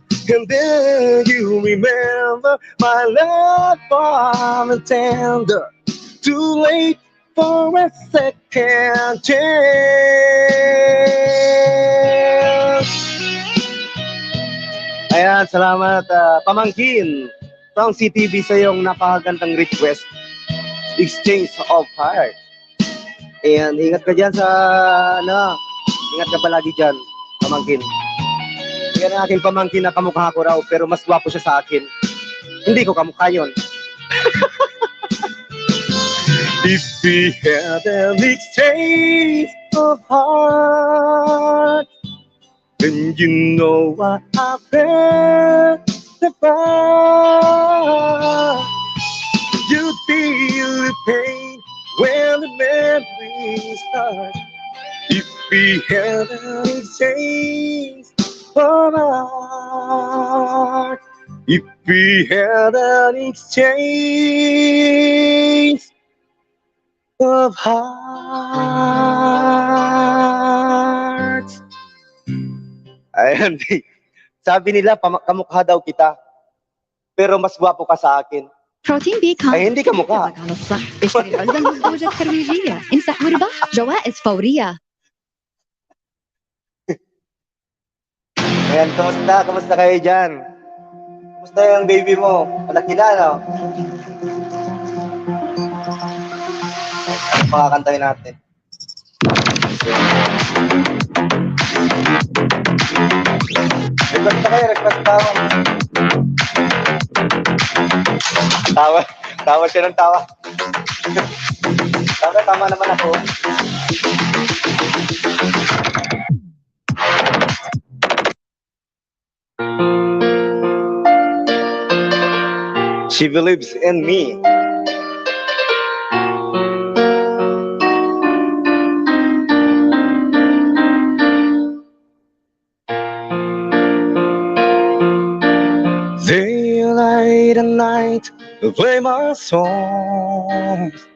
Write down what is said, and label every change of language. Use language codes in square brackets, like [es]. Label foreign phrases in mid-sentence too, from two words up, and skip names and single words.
[en] And then you remember my love warm and tender. Too late for a second chance. [tl] Ayan, salamat. Pamangkin. From CTV sa iyong napakagandang request. [en] Exchange of heart. [tl] Ayan, ingat ka dyan sa, ingat ka palagi dyan, pamangkin. Yan ang aking pamangkin na kamukha ko raw, pero mas gwapo siya sa akin. Hindi ko kamukha yun. [en] If we had an exchange of heart, then you know what I felt about. You feel the pain when the memories start. If we had an exchange of heart, if we had an exchange of hearts. [tl] Ayan, sabi nila kamukha daw kita, pero mas gwapo ka sa akin. [ar] بروتين بي [tl] Ay, hindi kamukha. [ar] على الصح اشتري العلبة المزدوجة الترويجية امسح واربح جوائز فورية. [tl] Ayan, kamusta kayo dyan? Kamusta yung baby mo? Malaki na, no? Ano pakakantahin natin? Request na kayo, request pa ako. Tawa siya ng tawa. Tama naman ako. [en] She believes in me. Day, light, and night, play my songs.